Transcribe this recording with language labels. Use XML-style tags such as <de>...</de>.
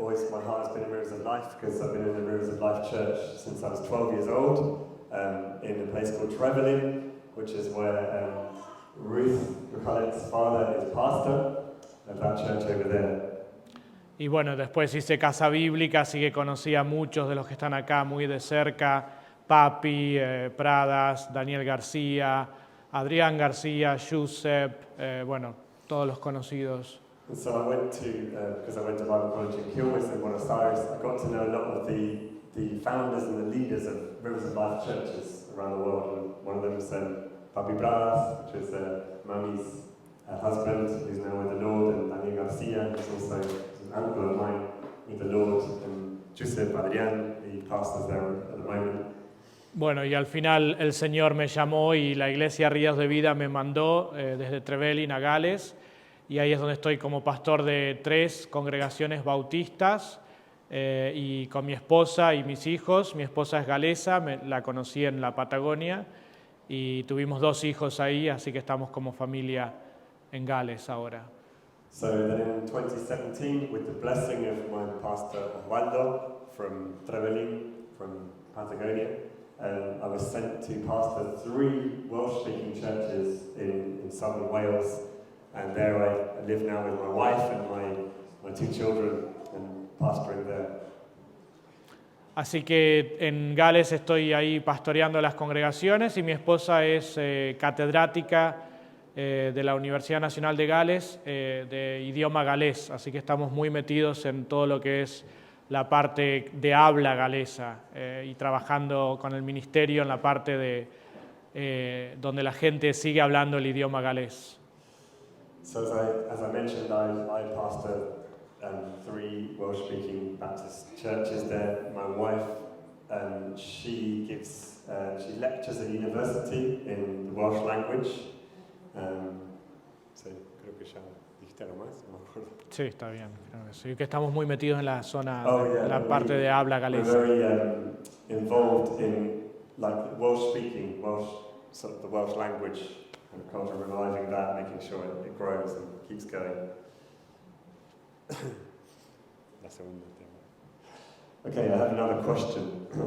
<en>My heart has been in Rivers of Life because I've been in the Rivers of Life Church since I was 12 years old, in a place called Trevelin, which is where Ruth Michaelet's father is pastor of that church over there.</en> <es>Y bueno, después hice Casa Bíblica, así que conocí a muchos de los que están acá muy de cerca, Papi, Pradas, Daniel García, Adrián García, Josep, bueno, todos los conocidos.</es> <en>And so I went to, because I went to Bible College in Quilmes in Buenos Aires, I got to know a lot of the founders and the leaders of Rivers of Life churches around the world. And one of them is Papi Pradas, which is Mami's husband, who's now with the Lord, and Daniel Garcia, who's also an uncle of mine with the Lord, and Josep Adrián, the pastors there at the moment.</en> <es>Bueno, y al final el Señor me llamó y la Iglesia Ríos de Vida me mandó desde Trevelin a Gales, y ahí es donde estoy como pastor de 3 congregaciones bautistas y con mi esposa y mis hijos. Mi esposa es galesa, la conocí en la Patagonia y tuvimos 2 hijos ahí, así que estamos como familia en Gales ahora.</es> <en>So then in 2017, with the blessing of my pastor Osvaldo from Trevelin, from Patagonia, I was sent to pastor 3 Welsh-speaking churches in southern Wales, and there I live now with my wife and my 2 children, and pastoring there.</en> <es>Así que en Gales estoy ahí pastoreando las congregaciones y mi esposa es catedrática de la Universidad Nacional de Gales, de idioma galés, así que estamos muy metidos en todo lo que es la parte de habla galesa y trabajando con el ministerio en la parte de donde la gente sigue hablando el idioma galés.</es> <en>So as I mentioned, I pastor 3 Welsh-speaking Baptist churches there. My wife, she lectures at university in the Welsh language.</en> <es>Sí, creo que ya dijiste algo más, no me acuerdo. Sí, está bien. Creo que sí, que estamos muy metidos en la zona, la</es> <en>yeah,</en> <es>parte de habla galesa.</es> <en>We're very involved in like Welsh-speaking, sort of the Welsh language and culture, reviving that, making sure it grows and keeps going.</en> <es>La segunda tema.</es> <en>Okay, I have another question.</en>